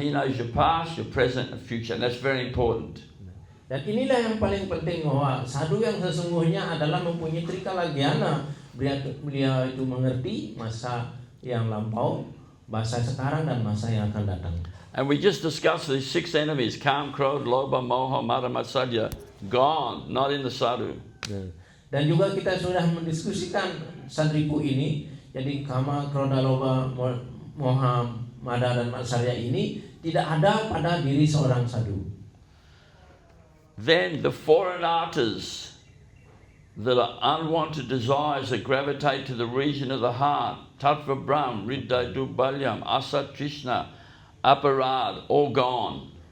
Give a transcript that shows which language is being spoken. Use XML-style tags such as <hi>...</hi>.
<en>He knows your past, your present, and future. And that's very important.</en> <id>Dan inilah yang paling penting, bahwa sadhu yang sesungguhnya adalah mempunyai Trikalagyana. Beliau itu mengerti masa yang lampau, masa sekarang, dan masa yang akan datang.</id> <en>And we just discussed these 6 enemies: Kam, Krodh, Lobha, Moha, Mada, Matsarya. Gone, not in the sadhu.</en> <id>Dan juga kita sudah mendiskusikan sadripu ini. Jadi Kama, Krodha, Lobha, Moha, Mada, dan Matsarya ini tidak ada pada diri seorang sadhu.</id> <en>Then the 4 anartas, that are unwanted desires that gravitate to the region of the heart, Tattva Brahm, Riddha, Durbalyam, Asat, Trishna, Aparad, all gone.</en>